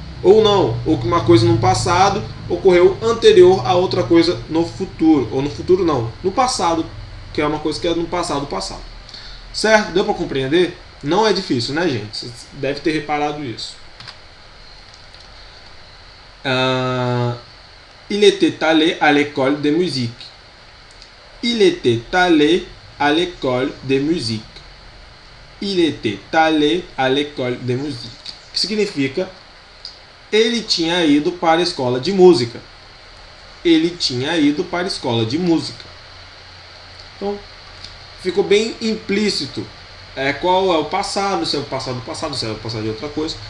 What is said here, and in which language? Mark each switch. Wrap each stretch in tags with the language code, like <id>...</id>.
<pt>Ou não, ou que uma coisa no passado ocorreu anterior a outra coisa no futuro. Ou no futuro não, no passado, que é uma coisa que é no passado. Certo? Deu para compreender? Não é difícil, né, gente? Você deve ter reparado isso.</pt> <fr>Il était allé à l'école de musique. Il était allé à l'école de musique. Il était allé à l'école de musique.</fr> <pt>Que significa ele tinha ido para a escola de música. Ele tinha ido para a escola de música. Então, ficou bem implícito qual é o passado, se é o passado do passado, se é o passado de outra coisa.</pt>